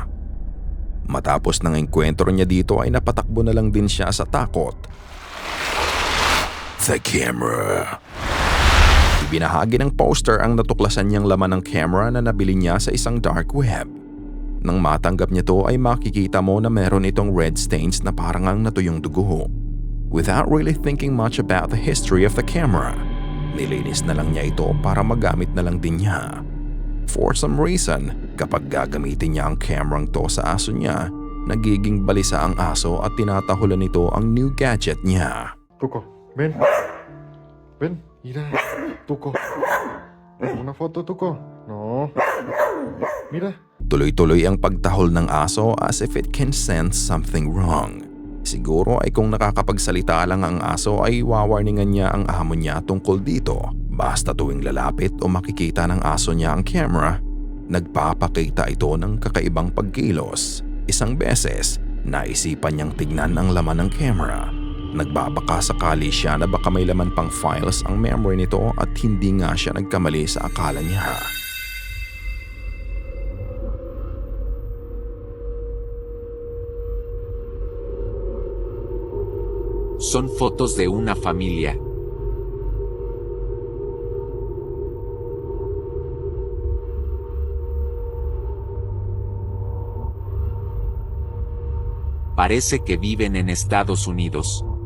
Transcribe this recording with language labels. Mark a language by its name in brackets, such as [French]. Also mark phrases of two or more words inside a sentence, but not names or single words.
[Filipino] Matapos ng engkwentro niya dito ay napatakbo na lang din siya sa takot. [English] The camera. [Filipino] Ibinahagi ng poster ang natuklasan niyang laman ng camera na nabili niya sa isang [English] dark web. [Filipino] Nang matanggap niya to ay makikita mo na meron itong [English] red stains [Filipino] na parang ang natuyong dugo. [English] Without really thinking much about the history of the camera, [Filipino] nilinis na lang niya ito para magamit na lang din niya. [English] For some reason, [Filipino] kapag gagamitin niya ang camerang to sa aso niya, nagiging balisa ang aso at tinatahulan nito ang [English] new gadget [Filipino] niya. [Spanish] Tuco, ven. Ven, mira. Tuco. Una foto, Tuco. No. Mira. [Filipino] Tuloy-tuloy ang pagtahol ng aso [English] as if it can sense something wrong. [Filipino] Siguro ay kung nakakapagsalita lang ang aso ay wawarningan niya ang amo niya tungkol dito. Basta tuwing lalapit o makikita ng aso niya ang camera, nagpapakita ito ng kakaibang pagkilos. Isang beses, naisipan niyang tignan ang laman ng camera. Nagbabaka sakali siya na baka may laman pang files ang memory nito at hindi nga siya nagkamali sa akala niya. [Spanish] Son fotos de una familia. Parece que viven en Estados Unidos.